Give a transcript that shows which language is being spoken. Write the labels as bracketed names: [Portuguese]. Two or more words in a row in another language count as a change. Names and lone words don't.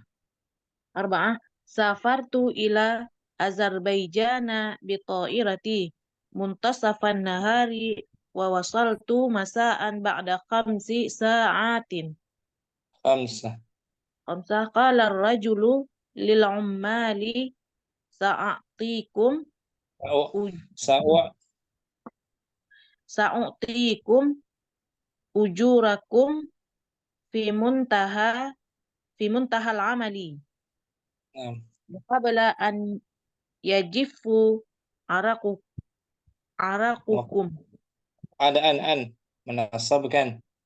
[Arabic] أربعة سافرت إلى أذربيجان بطائرة منتصف النهار ووصلت مساء بعد خمس ساعات. Khamsah. خمسة قال الرجل للعمال ساعتكم Sa'wa. ساعتكم أجوركم في منتهى العمل. قبل أن يجف عرقكم. [Indonesian] Ada an menasabkan.